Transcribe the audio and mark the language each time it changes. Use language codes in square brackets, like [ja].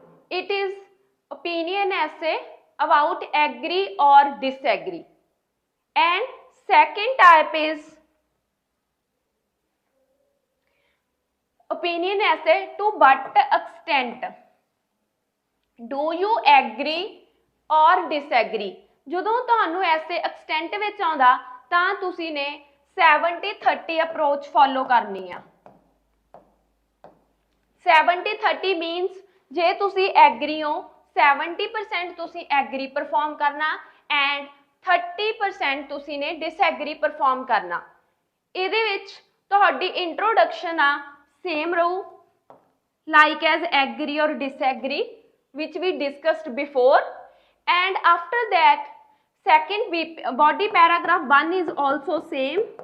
[en] It is opinion essay about agree or disagree। And second type is opinion essay to what extent do you agree or disagree। [pa] ਜਦੋਂ ਤੁਹਾਨੂੰ ਐਸੇ extent ਵਿੱਚ ਆਉਂਦਾ ਤਾਂ ਤੁਸੀਂ ਨੇ 70-30 ਅਪਰੋਚ ਫੋਲੋ ਕਰਨੀ ਆ। 70-30 ਮੀਨਸ ਜੇ ਤੁਸੀਂ ਐਗਰੀ ਹੋ 70% ਤੁਸੀਂ ਐਗਰੀ ਪਰਫਾਰਮ ਕਰਨਾ ਐਂਡ 30% ਤੁਸੀਂ ਨੇ ਡਿਸਐਗਰੀ ਪਰਫਾਰਮ ਕਰਨਾ। ਇਹਦੇ ਵਿੱਚ ਤੁਹਾਡੀ ਇੰਟਰੋਡਕਸ਼ਨ ਆ ਸੇਮ ਰਹੂ [en] like as agree or disagree which we discussed before, and after that second body paragraph 1 is also same,